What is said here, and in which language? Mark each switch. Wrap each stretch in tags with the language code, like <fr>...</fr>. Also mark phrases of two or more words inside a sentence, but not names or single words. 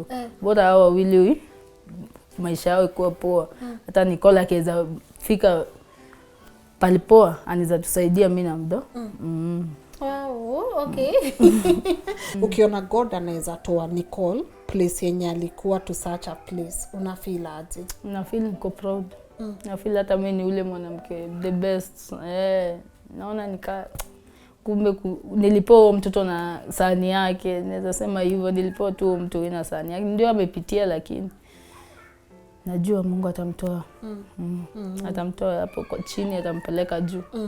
<sw>Bora hao wawili maisha yao ikuwa poa. Hata Nicole akiweza fika palipoa, anaweza tusaidia mimi na mdo.</sw> <en>Wow, okay.</en> <sw>Ukiona God anaweza toa Nicole place yenye alikuwa</sw> <en>to such a place,</en> <sw>una feel aje? Na feel niko proud. Na feel hata mimi ni ule mwanamke</sw> <en>the best.</en> <sw>Naona kumbe nilipewa mtoto na sahani yake, naweza sema hivyo, nilipewa tu mtu na sahani yake. Ndio amepitia, lakini najua Mungu atamtoa. Atamtoa hapo kwa chini, atampeleka juu.</sw>